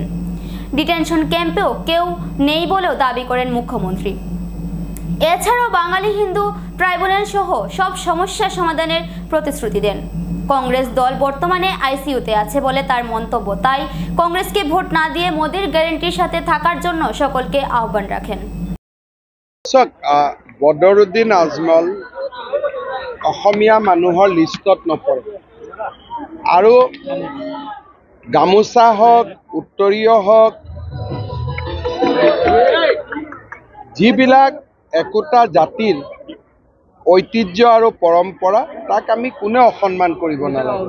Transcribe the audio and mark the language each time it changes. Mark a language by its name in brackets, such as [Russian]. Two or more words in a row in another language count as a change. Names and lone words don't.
[Bangla] ডিটেনশন ক্যাম্পেও কেউ নেই বলেও দাবি করেন মুখ্যমন্ত্রী। এছাড়াও বাঙালি হিন্দু ট্রাইব্যুনাল সহ সব সমস্যা সমাধানের প্রতিশ্রুতি দেন। কংগ্রেস দল বর্তমানে আইসিইউতে আছে বলে তার মন্তব্য, তাই কংগ্রেসকে ভোট না দিয়ে মোদির গ্যারেন্টির সাথে থাকার জন্য সকলকে আহ্বান রাখেন। [Assamese] বদৰুদ্দিন আজমল অসমীয়া মানুহৰ লিষ্টত নপৰে আৰু গামোচা হওক উত্তৰীয় হওক যিবিলাক একোটা জাতিৰ ঐতিহ্য আৰু পৰম্পৰা তাক আমি কোনে অসন্মান কৰিব নালাগে।